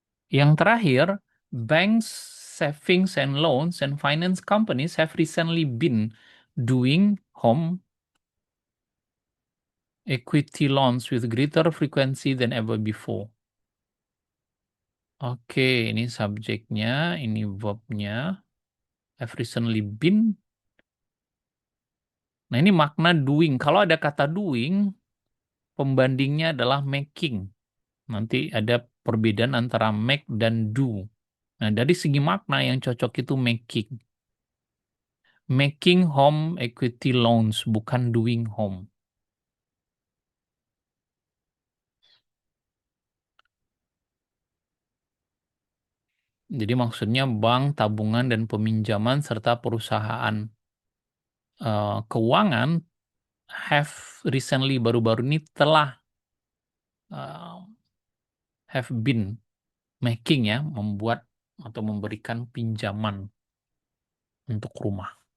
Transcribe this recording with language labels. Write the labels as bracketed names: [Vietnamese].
[English] Yang terakhir, banks, savings and loans, and finance companies have recently been doing home equity loans with greater frequency than ever before. [Indonesian] Oke, ini subjeknya, ini verbnya. [English] Have recently been. [Indonesian] Nah, ini makna doing. Kalau ada kata doing, pembandingnya adalah making. Nanti ada perbedaan antara make dan do. Nah, dari segi makna yang cocok itu making. [English] Making home equity loans, [Indonesian] bukan [English] doing home. [Indonesian] Jadi maksudnya bank, tabungan, dan peminjaman serta perusahaan keuangan [English] have recently, [Indonesian] baru-baru ini telah uh, [English] have been making [Indonesian] ya, membuat atau memberikan pinjaman untuk rumah.